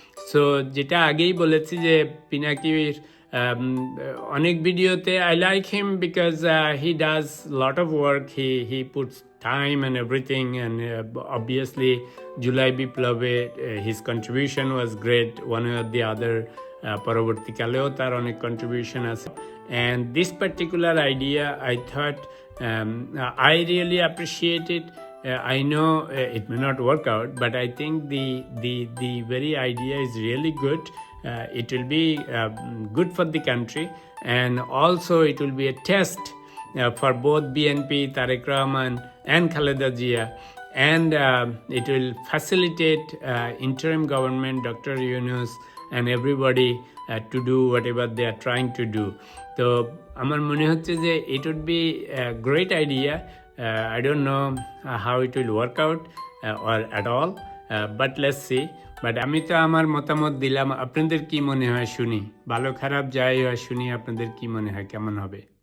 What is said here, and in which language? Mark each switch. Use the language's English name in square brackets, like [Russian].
[Bangla] So যেটা আগেই বলেছি যে পিনাকির অনেক ভিডিওতে [English] I like him because he does lot of work, he puts time and everything, and obviously July বিপ্লবে his contribution was great, one or the other. [Bangla] পরবর্তীকালেও তার অনেক কন্ট্রিবিউশন আছে, [English] And this particular idea I thought I really appreciate it. I know it may not work out, but I think the very idea is really good. It will be good for the country, and also it will be a test for both BNP, Tariq Rahman, and Khaleda Zia, and it will facilitate interim government, Dr. Yunus, and everybody to do whatever they are trying to do. So [Bangla] আমার মনে হচ্ছে যে [English] it would be a great idea. I don't know how it will work out or at all, but let's see. [Bangla] But আমি তো আমার মতামত দিলাম, আপনাদের কি মনে হয় শুনি, ভালো খারাপ যাই হয় শুনি, আপনাদের কি মনে হয় কেমন হবে?